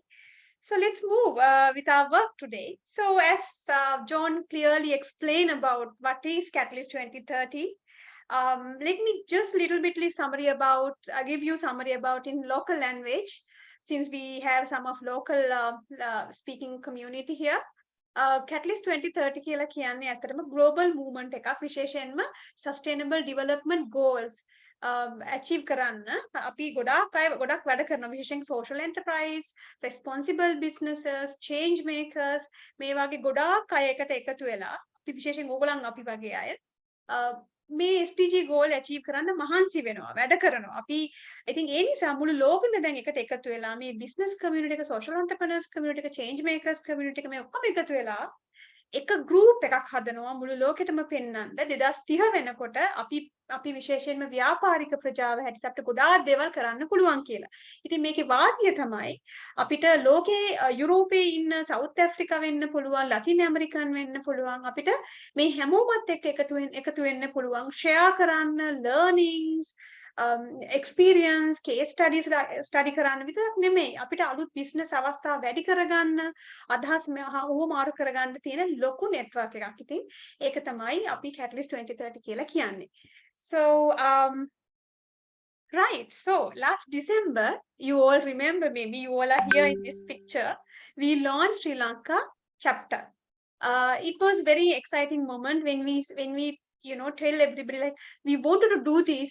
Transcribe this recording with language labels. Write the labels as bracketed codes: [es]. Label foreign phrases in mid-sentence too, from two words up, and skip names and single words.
[en] So let's move with our work today. So as John clearly explained about what is Catalyst 2030, let me just little bitly summary about give you summary about in local language, since we have some of local speaking community here. [si] Catalyst 2030 කියලා කියන්නේ ඇත්තටම [en] global movement [si] එකක්, විශේෂයෙන්ම [en] sustainable development goals achieve [si] කරන්න අපි ගොඩක් වැඩ කරනවා, විශේෂයෙන් [en] social enterprise, responsible businesses, change makers, [si] මේ වගේ ගොඩාක් අය එකට එකතු වෙලා අපි විශේෂයෙන් ඕගොල්ලන් අපි වගේ අය මේ [en] SDG goal achieve [si] කරන්න මහන්සි වෙනවා, වැඩ කරනවා. අපි [en] I think [si] ඒ නිසා මුළු ලෝකෙම දැන් එකට එකතු වෙලා මේ [en] business community [si] එක, [en] social entrepreneurs community [si] එක, [en] change makers community [si] එක මේ ඔක්කොම එකතු වෙලා එක group එකක් හදනවා මුළු ලෝකෙටම පෙන්වන්න 2030 වෙනකොට අපි විශේෂයෙන්ම ව්‍යාපාරික ප්‍රජාව හැටියට අපිට ගොඩාක් දේවල් කරන්න පුළුවන් කියලා. ඉතින් මේකේ වාසිය තමයි අපිට ලෝකේ යුරෝපයේ ඉන්න සවුත් ඇෆ්‍රිකා වෙන්න පුළුවන්, ලතින් ඇමරිකන් වෙන්න පුළුවන්. අපිට මේ හැමෝමත් එක්ක එකතු වෙන්න පුළුවන්, share කරන්න, [en] learnings, experience, case studies study [si] කරන්න විතරක් නෙමෙයි, අපිට අලුත් business අවස්ථා වැඩි කරගන්න, අදහස් මාරු කරගන්න තියෙන ලොකු network එකක්. ඉතින් ඒක තමයි අපි Catalyst 2030 කියලා කියන්නේ. [en] So right, so last December, you all remember, maybe you all are here in this picture, we launched Sri Lanka chapter. It was very exciting moment when we tell everybody like we wanted to do this.